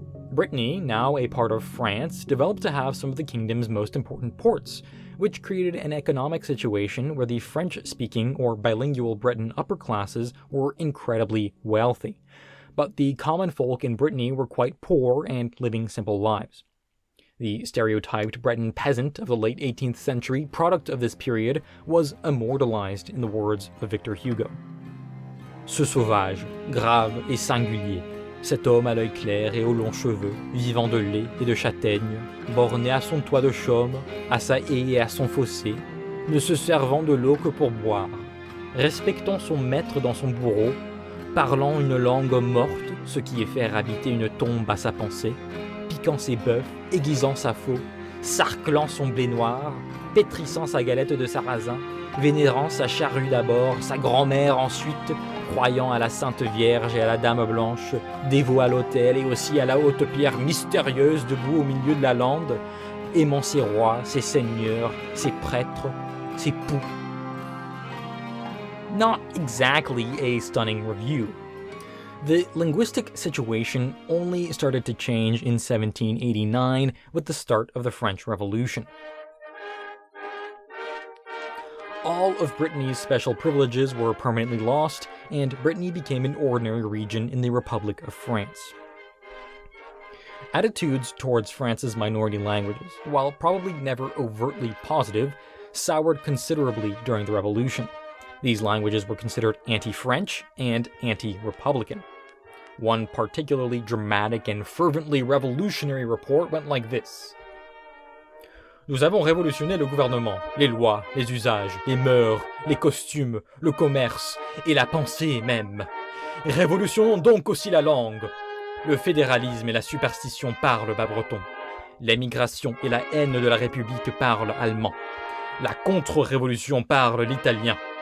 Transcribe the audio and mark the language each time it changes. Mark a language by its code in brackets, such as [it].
[en] Brittany, now a part of France, developed to have some of the kingdom's most important ports, which created an economic situation where the French-speaking or bilingual Breton upper classes were incredibly wealthy. But the common folk in Brittany were quite poor and living simple lives. The stereotyped Breton peasant of the late 18th century, product of this period, was immortalized in the words of Victor Hugo. [fr] Ce sauvage, grave et singulier, cet homme à l'œil clair et aux longs cheveux, vivant de lait et de châtaigne, borné à son toit de chaume, à sa haie et à son fossé, ne se servant de l'eau que pour boire, respectant son maître dans son bourreau, parlant une langue morte, ce qui est faire habiter une tombe à sa pensée, piquant ses bœufs, aiguisant sa faux, sarclant son blé noir, pétrissant sa galette de sarrasin, vénérant sa charrue d'abord, sa grand-mère ensuite, croyant à la Sainte Vierge et à la Dame Blanche, dévot à l'autel et aussi à la haute pierre mystérieuse debout au milieu de la lande, aimant ses rois, ses seigneurs, ses prêtres, ses poux. [en] Not exactly a stunning review. The linguistic situation only started to change in 1789 with the start of the French Revolution. All of Brittany's special privileges were permanently lost, and Brittany became an ordinary region in the Republic of France. Attitudes towards France's minority languages, while probably never overtly positive, soured considerably during the Revolution. These languages were considered anti-French and anti-Republican. One particularly dramatic and fervently revolutionary report went like this. [fr] Nous avons révolutionné le gouvernement, les lois, les usages, les mœurs, les costumes, le commerce et la pensée même. Révolutionnons donc aussi la langue. Le fédéralisme et la superstition parlent bas breton. L'émigration et la haine de la République parlent allemand. La contre-révolution parle l'italien.